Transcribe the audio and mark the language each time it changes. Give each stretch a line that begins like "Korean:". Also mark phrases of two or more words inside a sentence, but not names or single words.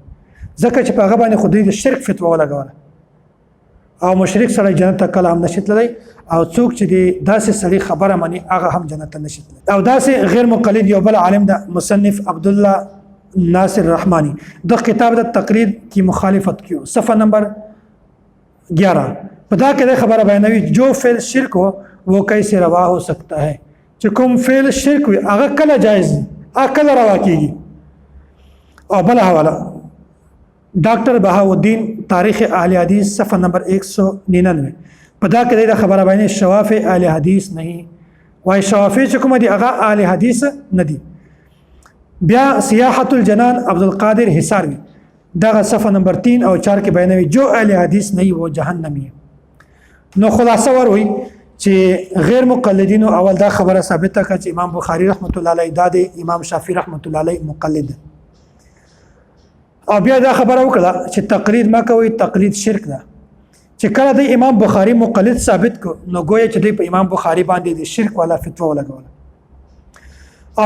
Pashto: ځکه چې په هغه باندې خو د شرک فتوا ولګوله او مشرک سړی جنت ته کله هم نشي تللی او څوک چې د داسې سړي خبره مني هغه هم جنت ته نشي تللی. او داسې غیر مقلد یو بل عالم ده مصنف عبدالله ناصر رحمانی د کتاب د تقریر کی مخالفت کیو صفحه نمبر 11 په دا کې د خبره بیانوي
Urdu: جو فعل شرک ہو وہ کیسے روا ہو سکتا ہے
Pashto: چې کوم فعل شرک وي هغه کله جایز دي هغه کله روا کیږي. او بل حواله ډاکټر بهاءالدین تاریخ اهل حدیث صفحه نمبر 199 په دا کې د خبره بیانوي
Urdu: شوافع اهل حدیث نہیں
Pashto: وای شوافع چې کوم دي هغه اهل حدیث نه دي. بیا سیاحت الجنان عبدالقادر حصاروی دغه صفحه نمبر 3 او 4 کې بیانوي
Urdu: جو اهل حدیث نہیں وہ جهنمی.
Pashto: نو خلاصه وروي چې غیر مقلدین اول دا خبره ثابته کړه چې امام بخاری رحمت الله علیه د امام شافعی رحمت الله علیه مقلد او بیا دا خبره وکړه چې تقلید ما کوي تقلید شرک ده. چې کله د امام بخاری مقلد ثابت کو نو گویا چې د امام بخاری باندې د شرک والا فتوا ولګول.